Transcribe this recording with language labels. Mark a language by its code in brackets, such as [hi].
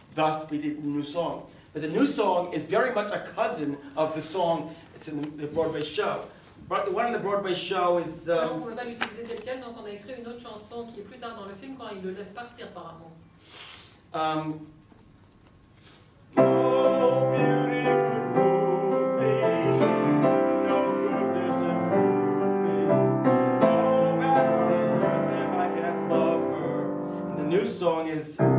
[en] Thus, we did the new song. But the new song is very much a cousin of the song. It's in the Broadway show. But the one in the Broadway show is. [fr] On ne pouvait pas l'utiliser tel quel, donc on a écrit une autre chanson qui est plus tard dans le film quand il le laisse partir par amour. [en] No beauty could move me, no goodness improve me, no power on earth if I can't love her. And the new song is.